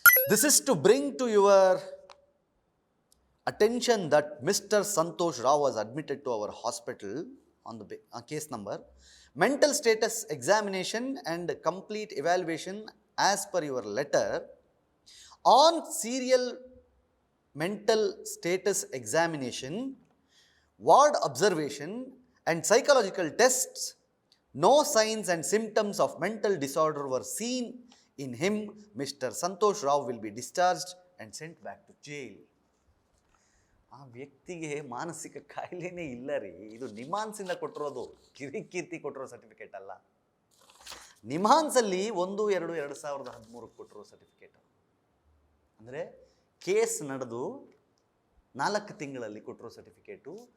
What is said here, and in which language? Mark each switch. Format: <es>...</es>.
<en>This is to bring to your attention that Mr. Santosh Rao was admitted to our hospital on the case number, mental status examination and complete evaluation as per your letter. On serial mental status examination, ward observation and psychological tests, no signs and symptoms of mental disorder were seen in him. Mr. Santosh Rao will be discharged and sent back to jail.</en> <kn>ಆ ವ್ಯಕ್ತಿಗೆ ಮಾನಸಿಕ ಕಾಯಿಲೆನೇ ಇಲ್ಲ ರೀ. ಇದು ನಿಮಾನ್ಸಿಂದ ಕೊಟ್ಟಿರೋದು, ಕಿರಿಕೀರ್ತಿ ಕೊಟ್ಟಿರೋ certificate ಅಲ್ಲ. ನಿಮಾನ್ಸಲ್ಲಿ 1/2/2013 ಕೊಟ್ಟಿರೋ ಸರ್ಟಿಫಿಕೇಟ್. ಅಂದರೆ ಕೇಸ್ ನಡೆದು 4 ತಿಂಗಳಲ್ಲಿ ಕೊಟ್ಟಿರೋ ಸರ್ಟಿಫಿಕೇಟು.</kn>